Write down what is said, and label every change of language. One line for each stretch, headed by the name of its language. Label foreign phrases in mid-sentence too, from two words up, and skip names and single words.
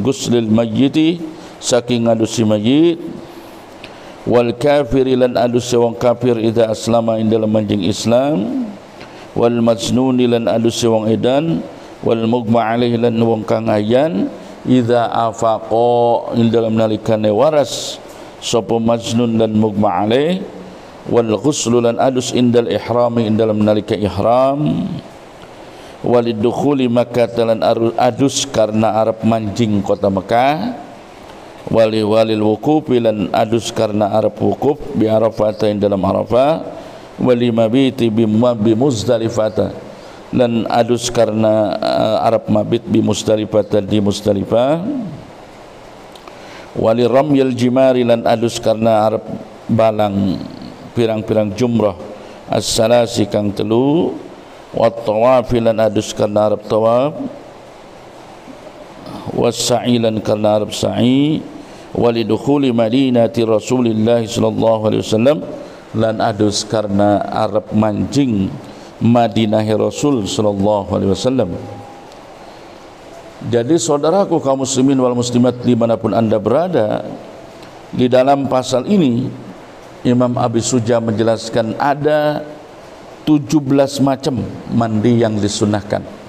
Arabic: غسل الميت
Javanese: saking adusi mayyit,
Arabic: والكافر
Javanese: lan adus wong kafir
Arabic: إذا أسلم
Javanese: ing dalam manjing Islam,
Arabic: والمجنون
Javanese: lan adus wong edan,
Arabic: والمغمى عليه
Javanese: lan wong kang ayan
Arabic: إذا أفاق
Javanese: ing dalam nalikane waras sapa majnun dan mugma alaih,
Arabic: والغسل
Javanese: lan adus
Arabic: عند الإحرام
Javanese: ing dalam nalika ihram,
Arabic: ولدخول مكة
Javanese: lan adus karena arep manjing kota Mekah,
Arabic: وللوقوف
Javanese: lan adus karena arep wukuf
Arabic: بعرفة
Javanese: ing dalam Arafah,
Arabic: وللمبيت بمزدلفة
Javanese: lan adus karena arep
Arabic: مبيت بمزدلفة
Javanese: di Muzdalifah,
Arabic: ولرمي الجمار
Javanese: lan adus karena arep balang pirang-pirang jumrah as-salasi kang telu,
Arabic: وطواف
Javanese: lan adus karena arep tawaf, was-sa'ilan karena arep sa'i,
Arabic: ولدخول مدينة رسول الله صلى الله عليه وسلم
Javanese: lan adus karena arep manjing Madinah
Arabic: رسول صلى الله عليه وسلم.
Indonesian: Jadi saudaraku kaum muslimin wal muslimat dimanapun anda berada, di dalam pasal ini Imam Abi Suja menjelaskan ada 17 macam mandi yang disunahkan.